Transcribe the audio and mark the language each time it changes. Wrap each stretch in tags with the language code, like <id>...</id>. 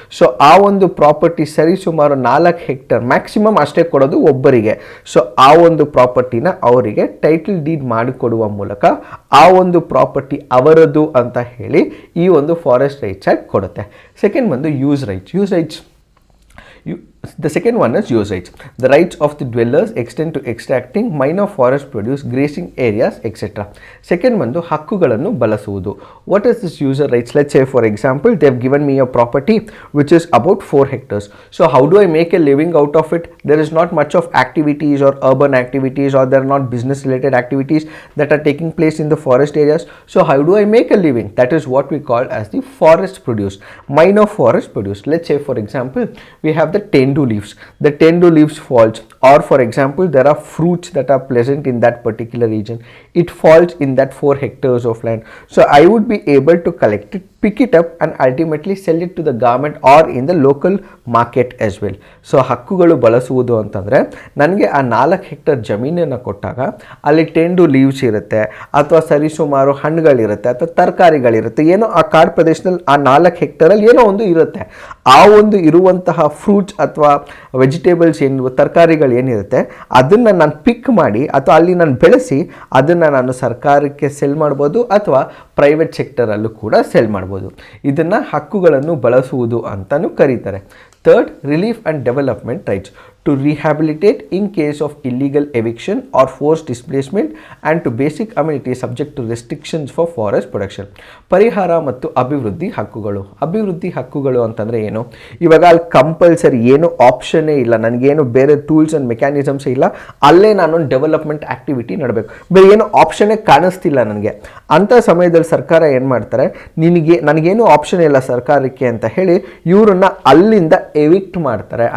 <kn>So ಆ ಒಂದು property ಸರಿಸುಮಾರು 4 ಹೆಕ್ಟೇರ್ ಮ್ಯಾಕ್ಸಿಮಮ್ ಅಷ್ಟೇ ಕೊಡೋದು ಒಬ್ಬರಿಗೆ. ಸೊ ಆ ಒಂದು ಪ್ರಾಪರ್ಟಿನ ಅವರಿಗೆ ಟೈಟಲ್ ಡೀಡ್ ಮಾಡಿಕೊಡುವ ಮೂಲಕ ಆ ಒಂದು ಪ್ರಾಪರ್ಟಿ ಅವರದು ಅಂತ ಹೇಳಿ ಈ ಒಂದು ಫಾರೆಸ್ಟ್ ರೈಟ್ಸ್ ಕೊಡುತ್ತೆ.</kn> <en>Second ಒಂದು use rights. The second one is use rights. The rights of the dwellers extend to extracting minor forest produce, grazing areas, etc.</en> <kn>Second ಒಂದು ಹಕ್ಕುಗಳನ್ನು ಬಳಸುವುದು.</kn> <en>What is this user rights? Let's say for example they have given me a property which is about 4 hectares. So how do I make a living out of it? There is not much of activities or urban activities, or there are not business related activities that are taking place in the forest areas. So how do I make a living? That is what we call as the forest produce, minor forest produce. Let's say for example we have the tendu leaves. The tendu leaves falls, or for example there are fruits that are present in that particular region. It falls in that 4 hectares of land. So I would be able to collect it, pick it up and ultimately sell it to the government or in the local market as well.</en> <kn>So ಹಕ್ಕುಗಳು ಬಳಸುವುದು ಅಂತಂದರೆ, ನನಗೆ ಆ 4 hectare ಜಮೀನನ್ನು ಕೊಟ್ಟಾಗ ಅಲ್ಲಿ ಟೆಂಡು leaves ಇರುತ್ತೆ, ಅಥವಾ ಸರಿಸುಮಾರು ಹಣ್ಣುಗಳಿರುತ್ತೆ, ಅಥವಾ ತರಕಾರಿಗಳಿರುತ್ತೆ, ಏನೋ ಆ ಕಾಡು ಪ್ರದೇಶದಲ್ಲಿ ಆ 4 ಹೆಕ್ಟೇರಲ್ಲಿ ಏನೋ ಒಂದು ಇರುತ್ತೆ. ಆ ಒಂದು ಇರುವಂತಹ ಫ್ರೂಟ್ಸ್ ಅಥವಾ ವೆಜಿಟೇಬಲ್ಸ್ ಏನು, ತರಕಾರಿಗಳು ಏನಿರುತ್ತೆ ಅದನ್ನು ನಾನು ಪಿಕ್ ಮಾಡಿ ಅಥವಾ ಅಲ್ಲಿ ನಾನು ಬೆಳೆಸಿ ಅದನ್ನು ನಾನು ಸರ್ಕಾರಕ್ಕೆ ಸೆಲ್ ಮಾಡ್ಬೋದು ಅಥವಾ ಪ್ರೈವೇಟ್ ಸೆಕ್ಟರಲ್ಲೂ ಕೂಡ ಸೆಲ್ ಮಾಡ್ಬೋದು. ಮಾಡ್ಬೋದು. ಇದನ್ನು ಹಕ್ಕುಗಳನ್ನು ಬಳಸುವುದು ಅಂತಲೂ ಕರೀತಾರೆ.</kn> <en>Third, relief and development rights to rehabilitate in case of illegal eviction or forced displacement and to basic amenities subject to restrictions for forest production.</en> <kn>ಪರಿಹಾರ ಮತ್ತು ಅಭಿವೃದ್ಧಿ ಹಕ್ಕುಗಳು. ಅಭಿವೃದ್ಧಿ ಹಕ್ಕುಗಳು ಅಂತಂದರೆ ಏನು? ಇವಾಗ ಅಲ್ಲಿ ಕಂಪಲ್ಸರಿ ಏನು ಆಪ್ಷನ್ನೇ ಇಲ್ಲ, ನನಗೇನು ಬೇರೆ ಟೂಲ್ಸ್ ಆ್ಯಂಡ್ ಮೆಕ್ಯಾನಿಸಮ್ಸೇ ಇಲ್ಲ, ಅಲ್ಲೇ ನಾನೊಂದು ಡೆವಲಪ್ಮೆಂಟ್ ಆ್ಯಕ್ಟಿವಿಟಿ ಮಾಡಬೇಕು, ಬೇರೆ ಏನು ಆಪ್ಷನ್ನೇ ಕಾಣಿಸ್ತಿಲ್ಲ ನನಗೆ. ಅಂಥ ಸಮಯದಲ್ಲಿ ಸರ್ಕಾರ ಏನು ಮಾಡ್ತಾರೆ, ನನಗೇನು ಆಪ್ಷನ್ ಇಲ್ಲ ಸರ್ಕಾರಕ್ಕೆ ಅಂತ ಹೇಳಿ ಇವರನ್ನು ಅಲ್ಲಿಂದ ಎವಿಕ್ಟ್ ಮಾಡ್ತಾರೆ.</kn>